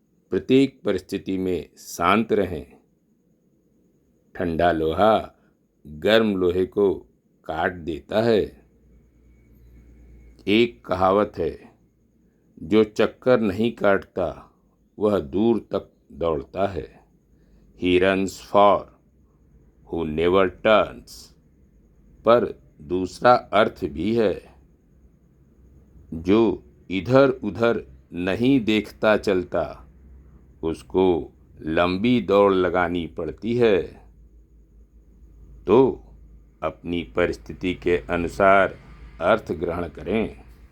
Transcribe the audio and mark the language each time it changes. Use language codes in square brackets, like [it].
[hi] प्रत्येक परिस्थिति में शांत रहें। ठंडा लोहा गर्म लोहे को काट देता है। एक कहावत है, जो चक्कर नहीं काटता वह दूर तक दौड़ता है। [en] He runs far who never turns। [hi] पर दूसरा अर्थ भी है, जो इधर उधर नहीं देखता चलता उसको लंबी दौड़ लगानी पड़ती है। तो अपनी परिस्थिति के अनुसार अर्थ ग्रहण करें।